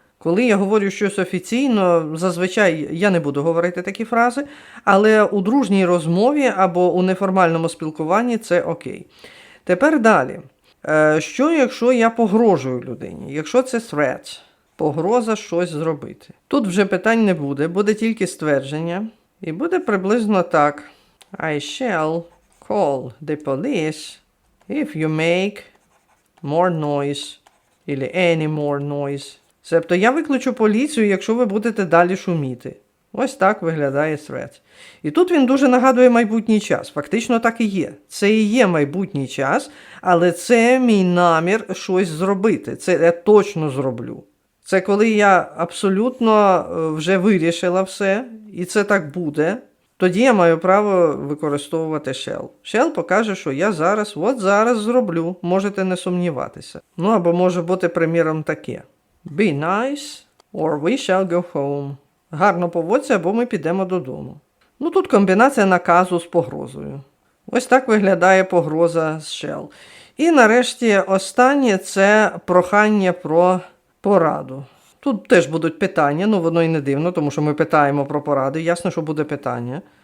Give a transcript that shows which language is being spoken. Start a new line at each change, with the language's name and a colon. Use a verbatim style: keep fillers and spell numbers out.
Ukrainian: Коли я говорю щось офіційно, зазвичай я не буду говорити такі фрази, але у дружній розмові або у неформальному спілкуванні це окей. Тепер далі. Е, Що якщо я погрожую людині? Якщо це threat, погроза щось зробити. Тут вже питань не буде, буде тільки ствердження. І буде приблизно так.
English: I shall call the police if you make more noise.
Russian: Или
English: any more noise.
Ukrainian: Себто я викличу поліцію, якщо ви будете далі шуміти. Ось так виглядає threat. І тут він дуже нагадує майбутній час. Фактично так і є. Це і є майбутній час, але це мій намір щось зробити. Це я точно зроблю. Це коли я абсолютно е, вже вирішила все, і це так буде, тоді я маю право використовувати shall. Shall покаже, що я зараз, от зараз зроблю, можете не сумніватися. Ну або може бути, приміром, таке.
English: Be nice or we shall go home.
Ukrainian: Гарно поводься, або ми підемо додому. Ну тут комбінація наказу з погрозою. Ось так виглядає погроза з shall. І нарешті останнє – це прохання про пораду. Тут теж будуть питання, ну воно і не дивно, тому що ми питаємо про поради, ясно, що буде питання.